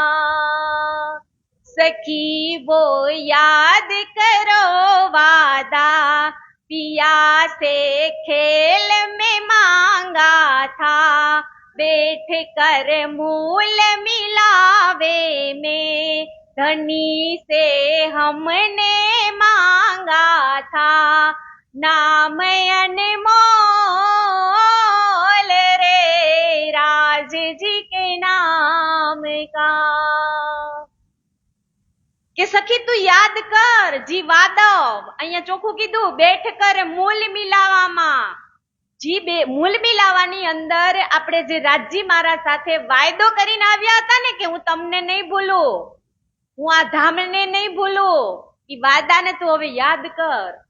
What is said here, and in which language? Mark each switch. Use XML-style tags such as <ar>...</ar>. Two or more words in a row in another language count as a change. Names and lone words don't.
<hi>सखी वो याद करो वादा, पिया से खेल में मांगा था, बैठ कर मूल मिलावे में धनी से हमने मांगा था, नाम अनमोल रे राजजी के नाम का.</hi> <gu>કે સખી તું યાદ કર જી વાદવ, અહીંયા ચોખ્ખું કીધું</gu> <hi>बैठ कर मूल मिलावा में.</hi> <gu>જી મૂલ મિલાવાની અંદર આપણે જે રાજજી મહારાજ સાથે વાયદો કરીને આવ્યા હતા ને કે હું તમને નહીં ભૂલું, હું આ ધામને નહીં ભૂલું, ઈ વાદાને તું હવે યાદ કર.</gu>